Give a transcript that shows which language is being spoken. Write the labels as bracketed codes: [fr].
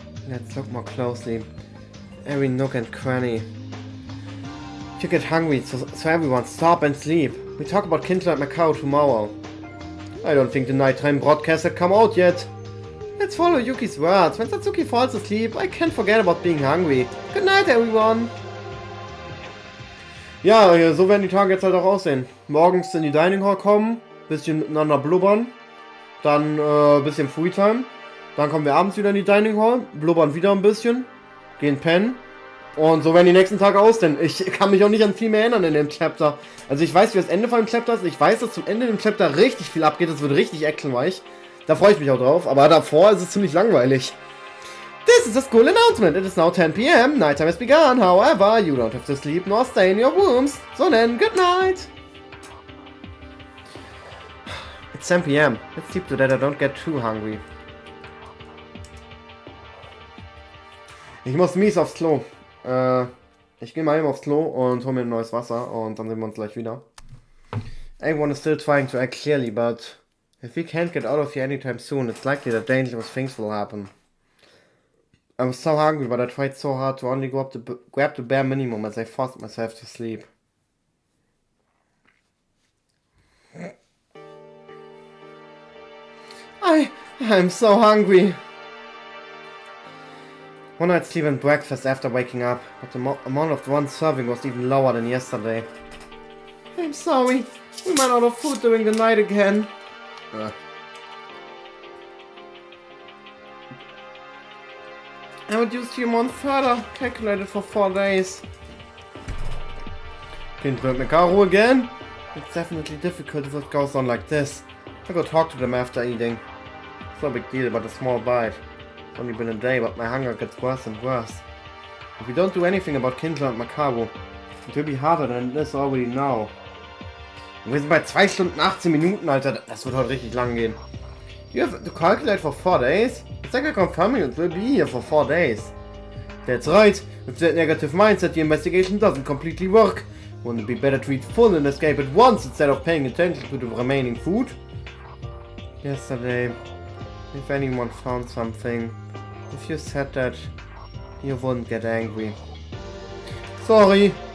[en] Let's look more closely. Every nook and cranny. You get hungry, so everyone stop and sleep. We talk about Kindle and Macau tomorrow. I don't think the nighttime broadcast had come out yet. Let's follow Yuki's words. When Satsuki falls asleep, I can't forget about being hungry. Good night, everyone. [de] Ja, so werden die Tage jetzt halt auch aussehen. Morgens in die Dining Hall kommen, bisschen miteinander blubbern, dann bisschen Freetime. Dann kommen wir abends wieder in die Dining Hall, blubbern wieder ein bisschen, gehen pennen. Und so werden die nächsten Tage aussehen. Ich kann mich auch nicht an viel mehr erinnern in dem Chapter. Also ich weiß, wie das Ende von dem Chapter ist. Ich weiß, dass zum Ende dem Chapter richtig viel abgeht. Es wird richtig actionreich. Da freue ich mich auch drauf. Aber davor ist es ziemlich langweilig. [en] This is a school announcement. It is now 10 p.m. Nighttime has begun. However, you don't have to sleep nor stay in your rooms. So then, good night. It's 10 p.m. Let's sleep so that I don't get too hungry. [de] Ich muss mies aufs Klo. Ich gehe mal eben aufs Klo und hole mir ein neues Wasser und dann sehen wir uns gleich wieder. [en] Everyone is still trying to act clearly, but if we can't get out of here anytime soon, it's likely that dangerous things will happen. I was so hungry, but I tried so hard to only grab the bare minimum as I forced myself to sleep. I'm so hungry. One night's sleep and breakfast after waking up, but the amount of one serving was even lower than yesterday. I'm sorry, we ran out of food during the night again. I reduced the amount further, calculated for 4 days. Didn't burn Mekaru again? It's definitely difficult if it goes on like this. I go talk to them after eating. It's no big deal, but a small bite. It's only been a day, but my hunger gets worse and worse. If we don't do anything about Kindle and Makaru, it will be harder than this already now. [de] Wir sind bei 2 Stunden 18 Minuten, Alter. Das wird heute richtig lang gehen. [en] You have to calculate for 4 days? It's like a confirming it will be here for 4 days. That's right. With that negative mindset, the investigation doesn't completely work. Wouldn't it be better to eat full and escape at once instead of paying attention to the remaining food? Yesterday, if anyone found something, if you said that, you wouldn't get angry. Sorry.